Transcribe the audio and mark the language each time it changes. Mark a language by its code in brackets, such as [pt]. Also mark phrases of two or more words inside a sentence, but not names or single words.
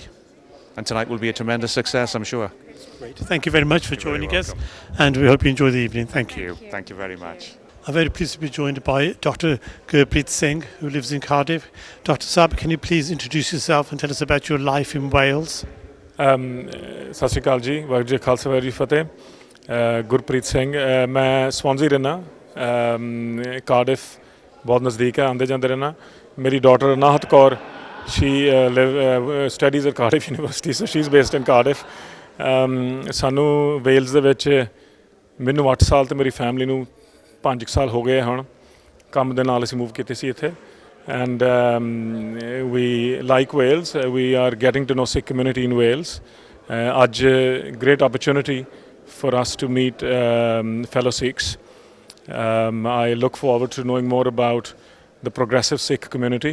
[en] And tonight will be a tremendous success, I'm sure. Great. Thank you very much for joining us, and we hope you enjoy the evening. Thank you. Thank you very much. I'm very pleased to be joined by Dr. Pete Singh, who lives in Cardiff. Dr. Saab, can you please introduce yourself and tell us about your life in Wales? [pa] ਸਤਿ ਸ਼੍ਰੀ ਅਕਾਲ ਜੀ, ਵਾਹਿਗੁਰੂ ਜੀ ਖਾਲਸਾ ਵਾਹਿਗੁਰੂ ਜੀ ਫਤਿਹ। ਗੁਰਪ੍ਰੀਤ ਸਿੰਘ, ਮੈਂ ਸਵਾਂਜ਼ੀ ਰਹਿਣਾ, ਕਾਰਡਿਫ ਬਹੁਤ ਨਜ਼ਦੀਕ ਹੈ, ਆਉਂਦੇ ਜਾਂਦੇ ਰਹਿਣਾ। ਮੇਰੀ ਡਾਟਰ ਨਾਹਤ ਕੌਰ, [en] she studies at Cardiff University, so she's based in Cardiff. [pa] ਸਾਨੂੰ ਵੇਲਜ਼ ਦੇ ਵਿੱਚ ਮੈਨੂੰ 8 ਸਾਲ ਤੇ ਮੇਰੀ ਫੈਮਿਲੀ ਨੂੰ 5 ਸਾਲ ਹੋ ਗਏ ਹੁਣ, ਕੰਮ ਦੇ ਨਾਲ ਅਸੀਂ ਮੂਵ ਕੀਤੇ ਸੀ ਇੱਥੇ। [en] And we like Wales. We are getting to know Sikh community in Wales. Aj great opportunity for us to meet fellow Sikhs. I look forward to knowing more about the progressive Sikh community.